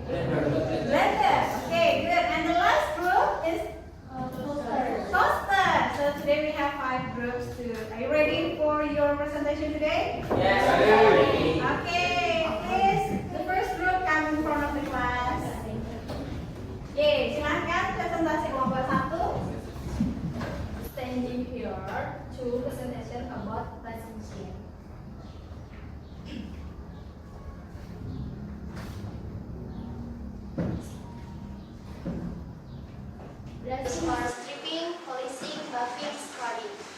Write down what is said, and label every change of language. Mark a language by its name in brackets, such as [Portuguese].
[English] Blender. Okay, good. And the last group is toaster. So today we have 5 groups too. Are you ready for your presentation today? Yes. Okay, please. The first group come in front of the class. [Indonesian] Oke, silahkan presentasi kelompok 1. [English] Standing here to presentation about brushing machine. Brushing for stripping, polishing, buffing, scrubbing.